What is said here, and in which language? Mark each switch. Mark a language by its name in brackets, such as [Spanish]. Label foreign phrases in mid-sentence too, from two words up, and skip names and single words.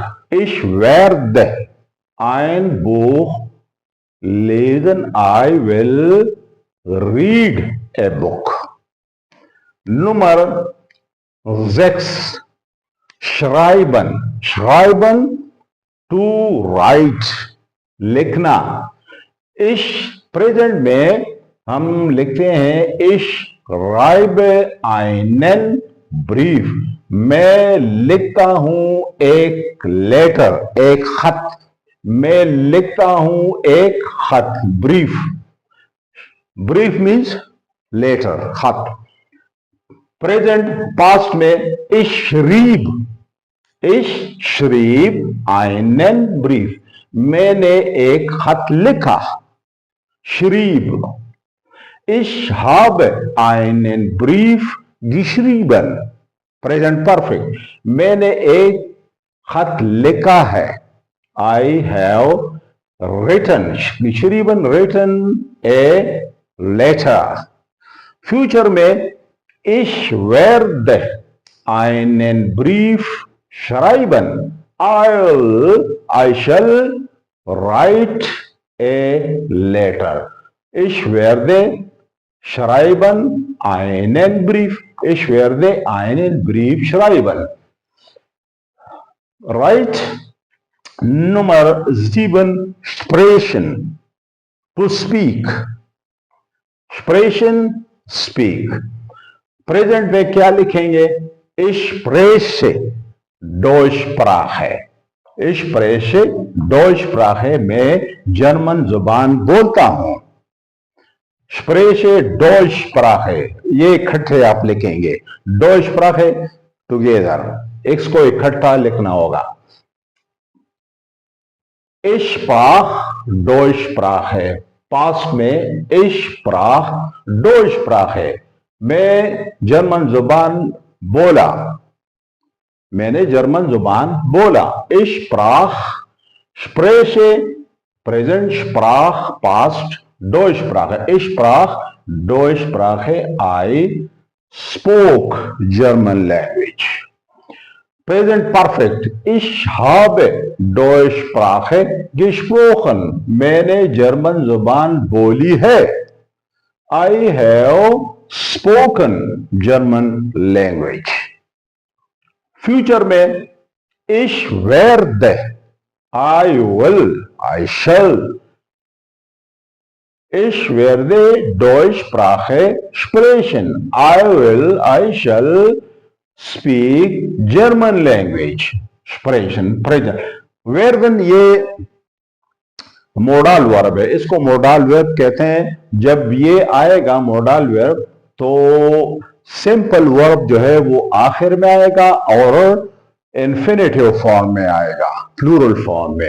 [German] Ich werde ein Buch lesen, [English] I will read a book। [German] Nummer 6, schreiben। schreiben, [English] to write, [Hindi] लिखना। ich प्रेजेंट में हम लिखते हैं [German] ich schreibe einen brief, [Hindi] मैं लिखता हूं एक लेटर, एक खत। मैं लिखता हूं एक खत, ब्रीफ। ब्रीफ [English] means letter, [Hindi] खत। [English] present past [Hindi] में, [German] ich schrieb einen brief, [Hindi] मैंने एक खत लिखा। [German] schrieb। Ich habe einen Brief geschrieben, [English] present perfect, [Hindi] मैंने एक खत लिखा है। [English] I have written, geschrieben, written a letter। [Hindi] फ्यूचर में, [German] ich werde einen Brief schreiben, [English] I shall write a letter। [German] ich werde schreiben einen Brief, ich werde einen Brief schreiben। Right? Nummer 7, sprechen, [English] to speak। [German] sprechen, speak। [Hindi] प्रेजेंट में क्या लिखेंगे? [German] ich spreche Deutschsprache। ich spreche Deutschsprache, [Hindi] मैं जर्मन जुबान बोलता हूं। [German] spreche Deutschsprache, [Hindi] ये इकट्ठे आप लिखेंगे। Deutschsprache टुगेदर, इसको इकट्ठा लिखना होगा। [German] ich sprach Deutschsprache, [Hindi] पास्ट में [German] ich sprach Deutschsprache, [Hindi] मैं जर्मन जुबान बोला, मैंने जर्मन जुबान बोला। [German] ich sprach, spreche प्रेजेंट, sprach पास्ट, Deutschsprache. Ich sprach Deutschsprache. [English] I spoke German language. Present perfect. [German] Ich habe Deutschsprache gesprochen. [Hindi] मैंने जर्मन जुबान बोली है. [English] I have spoken German language. [German] Future में ich werde, [English] I will, I shall. [German] Ich werde Deutschsprache sprechen. [English] I will, I shall speak German language. [Hindi] Sprechen, present. Werden ये [English] modal verb [Hindi] है. इसको [English] modal verb [Hindi] कहते हैं. जब ये आएगा [English] modal verb [Hindi] तो [English] simple verb [Hindi] जो है वो आखिर में आएगा और [English] infinitive form [Hindi] में आएगा, [English] plural form [Hindi] में.